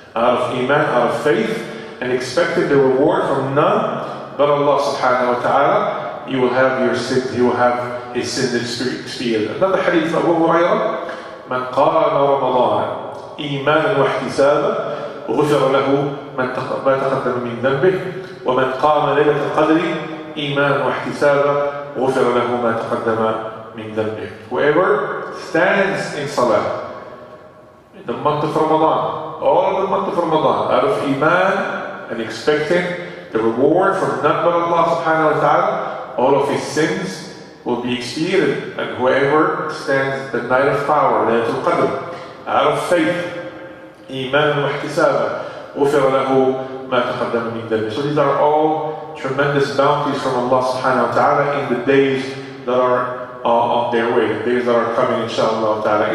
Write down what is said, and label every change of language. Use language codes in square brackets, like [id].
[en] Out of iman, out of faith, and expecting the reward from none but Allah subhanahu wa ta'ala, you will have your sins, you will have a sin experience. Another hadith of Abu Hurairah, [ar] من قام رمضان إيمانا واحتسابا غفر له ما تقدم من ذنبه ومن قام ليلة القدر إيمانا واحتسابا غفر له ما تقدم من ذنبه. [en] Whoever stands in salah in the month of Ramadan, all of the month of Ramadan, out of iman and expecting the reward from none but Allah subhanahu wa ta'ala, all of his sins will be expiated. And whoever stands the night of power, Laylatul Qadr, out of faith, iman wa ihtisaba, [ar] غفر له ما تقدم من ذنبه. [en] So these are all tremendous bounties from Allah subhanahu wa ta'ala in the days that are on their way, the days that are coming inshallah ta'ala.